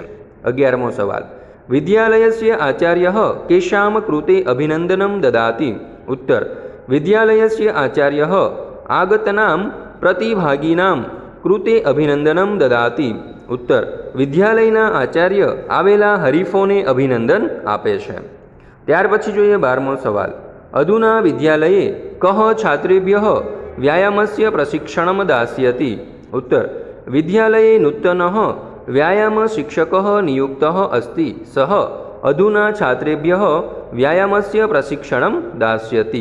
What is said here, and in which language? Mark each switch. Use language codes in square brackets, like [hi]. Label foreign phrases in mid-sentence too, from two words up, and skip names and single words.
[gu] 11મો સવાલ [sa] विद्यालयस्य आचार्यः केषां कृते अभिनन्दनं ददाति। उत्तर विद्यालयस्य आचार्यः आगतनां प्रतिभागिनां कृते अभिनन्दनं ददाति। [gu] ઉત્તર વિદ્યાલયના આચાર્ય આવેલા હરીફોને અભિનંદન આપે છે। ત્યાર પછી જોઈએ 12મો સવાલ [sa] अधुना विद्यालये कः छात्रेभ्यः व्यायामस्य प्रशिक्षणं दास्यति। उत्तर विद्यालये नूतनः व्यायाम शिक्षकः नियुक्तः अस्ति सः अधुना छात्रेभ्यः व्यायामस्य प्रशिक्षणं दास्यति।